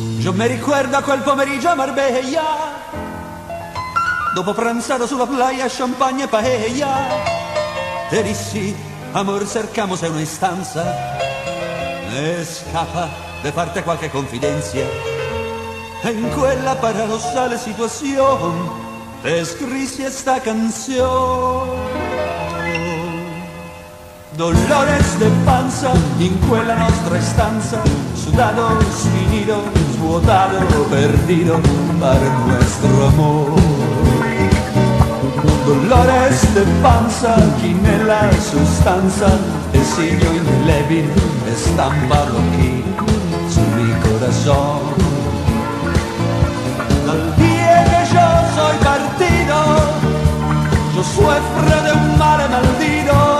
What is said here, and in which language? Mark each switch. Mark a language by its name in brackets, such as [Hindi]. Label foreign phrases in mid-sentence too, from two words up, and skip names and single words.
[Spanish] Yo me [Italian] ricordo quel pomeriggio a Marbella, dopo pranzare sulla playa, champagne e paella. Te dissi, [Spanish] amor, cercamos en una istanza, escapa de parte qualche confidencia. En [Italian] quella paradossale [Spanish] situación te escribí esta canción. Dolores de panza [Italian] in quella nostra stanza, sudado, finito, svuotato, [Spanish] perdido para nuestro amor. Dolores de panza aquí [Italian] nella sustanza, [Spanish] el signo indeleble estampado aquí su mi corazón. Dal día que yo soy partido, yo sufro de un male maldito.